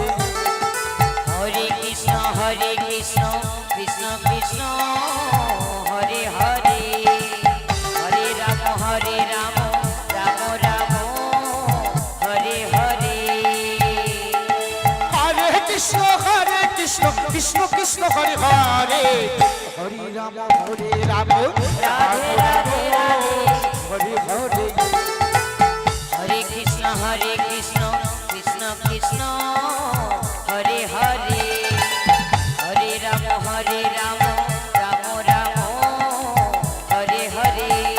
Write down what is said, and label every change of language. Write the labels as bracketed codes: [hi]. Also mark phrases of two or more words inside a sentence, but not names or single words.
[sa] হরে কৃষ্ণ কৃষ্ণ কৃষ্ণ হরে হরে হরে রাম রাম রাম হরে হরে হরে কৃষ্ণ কৃষ্ণ কৃষ্ণ হরে হরে হরে রাম রাধে রাধে রাধে হরে হরে হরে কৃষ্ণ কৃষ্ণ কৃষ্ণ হরে হরে হরে রাম রাম রাম হরে হরে